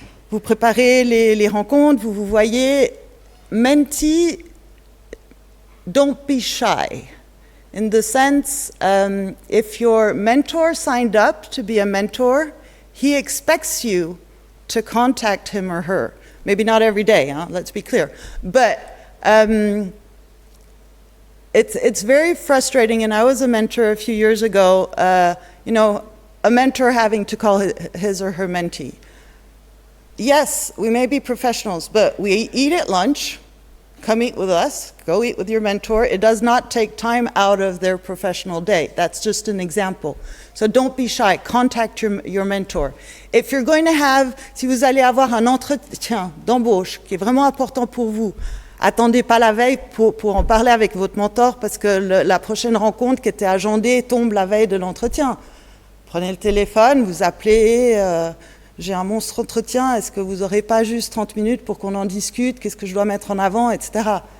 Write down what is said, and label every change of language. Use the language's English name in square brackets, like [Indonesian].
[French] Vous préparez les rencontres, vous voyez. [English] Mentee, don't be shy. In the sense, if your mentor signed up to be a mentor, he expects you to contact him or her. Maybe not every day, let's be clear. But it's very frustrating, and I was a mentor a few years ago, a mentor having to call his or her mentee. Yes, we may be professionals, but we eat at lunch. Come eat with us. Go eat with your mentor. It does not take time out of their professional day. That's just an example. So don't be shy. Contact your mentor. If you're going to [French] si vous allez avoir un entretien d'embauche qui est vraiment important pour vous, attendez pas la veille pour en parler avec votre mentor, parce que la prochaine rencontre qui était agendée tombe la veille de l'entretien. Prenez le téléphone, vous appelez... j'ai un monstre entretien, est-ce que vous n'aurez pas juste 30 minutes pour qu'on en discute, qu'est-ce que je dois mettre en avant, etc.